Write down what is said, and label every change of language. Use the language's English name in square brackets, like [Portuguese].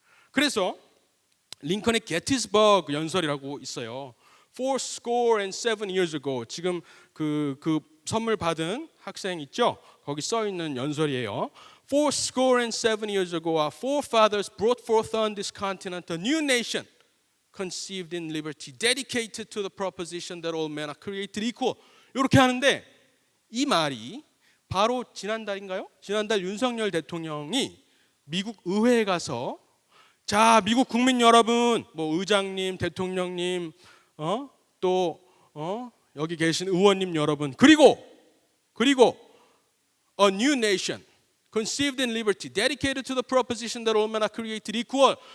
[Korean] 그래서 링컨의 게티스버그 연설이라고 있어요. [English] 407 years ago, [Korean] 지금 그 선물 받은 학생 있죠? 거기 써 있는 연설이에요. [English] 407 years ago, our forefathers brought forth on this continent a new nation, conceived in liberty, dedicated to the proposition that all men are created equal. [Korean] 이렇게 하는데 이 말이 바로 지난달인가요? 지난달 윤석열 대통령이 미국 의회에 가서 자, 미국 국민 여러분, 뭐 의장님, 대통령님, 또 여기 계신 의원님 여러분, 그리고 [English] a new nation conceived in liberty, dedicated to the proposition that all men are created equal.